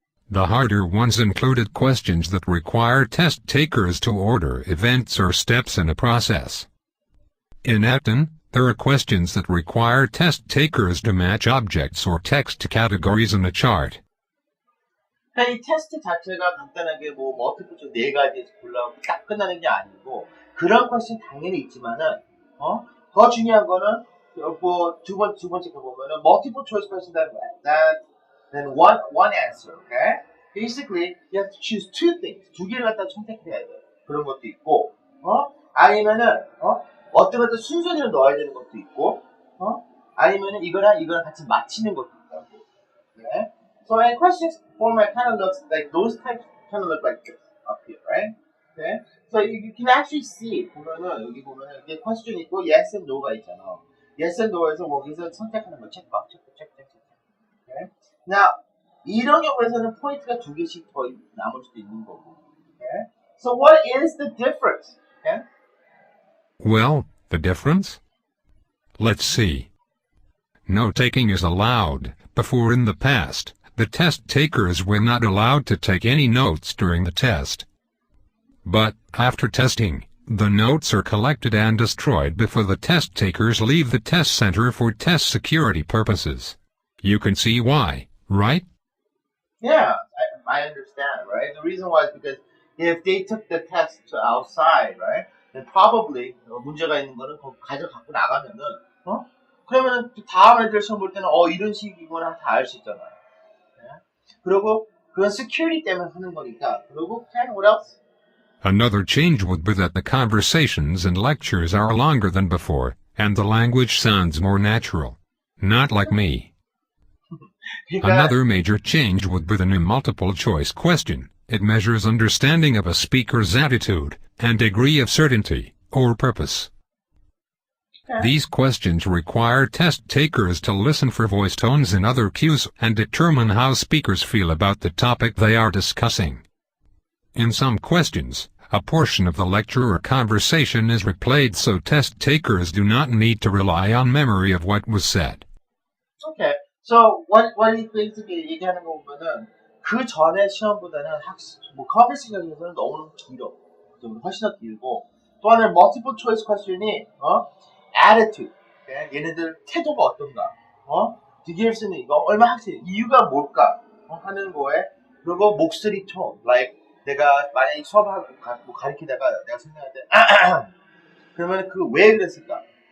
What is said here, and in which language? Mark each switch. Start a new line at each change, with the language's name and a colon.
English: The harder ones included questions that require test takers to order events or steps in a process. In Acton, there are questions that require test takers to match objects or text categories in a chart.
Korean: 이 테스트 자체가 간단하게 뭐 멀티플 초이스 4가지에서 골라서 딱 끝나는 게 아니고 그런 퀘스천 당연히 있지만은 더 중요한 거는 뭐 두 번째 거 보면은
English: multiple choice question that then one answer, okay? Basically, you have to choose 2 things.
Korean: 2개를 갖다 선택해야 돼. 그런 것도 있고, 아니면은 어떤 것도 순서대로 넣어야 되는 것도 있고, 아니면은 이거랑 같이 맞히는 것도 있다고.
English: Okay? So in question format kind of looks like those types kind of look like this up here, right? Okay? So you can actually see
Korean: 보면은 여기 보면은 이게 question 있고 yes and no가 있잖아. yes and no에서 거기서 선택하는 거 체크박 체크.
English: Okay?
Korean: Now 이런 경우에서는 포인트가 2개씩 더 남을 수도 있는 거고.
English: Okay? So what is the difference? Okay? Well, the difference? Let's see. Note-taking is allowed. Before in the past, the test takers were not allowed to take any notes during the test. But, after testing, the notes are collected and destroyed before the test takers leave the test center for test security purposes. You can see why, right? Yeah, I understand, right? The reason why is because if they took the test outside, right, then probably
Korean: 문제가 있는 거는 가져갖고 나가면은, 그러면은 다음 애들 시험 볼 때는 이런 식이구나 다 알 수 있잖아요. 그리고 그건 security 때문에 하는 거니까.
English: 그리고 what else? Another change would be that the conversations and lectures are longer than before, and the language sounds more natural. Not like me. Another major change would be the new multiple choice question. It measures understanding of a speaker's attitude and degree of certainty or purpose. Okay. These questions require test takers to listen for voice tones and other cues and determine how speakers feel about the topic they are discussing. In some questions, a portion of the lecture or conversation is replayed so test takers do not need to rely on memory of what was said. Okay. So what he basically
Korean: 얘기하는 거 보면은 그 전에 시험보다는 컨버세이션에서는 너무 길어. 좀 훨씬 더 길고 또 하나는 multiple choice question이 attitude.
English: Okay?
Korean: 얘네들 태도가 어떤가? 디게일 쓰는 이거 얼마 학생 이유가 뭘까? 하는 거에 그리고 목소리 톤, like 내가 만약에 수업하고 가르치다가 내가 생각할 때 그러면 그 왜 그랬을까?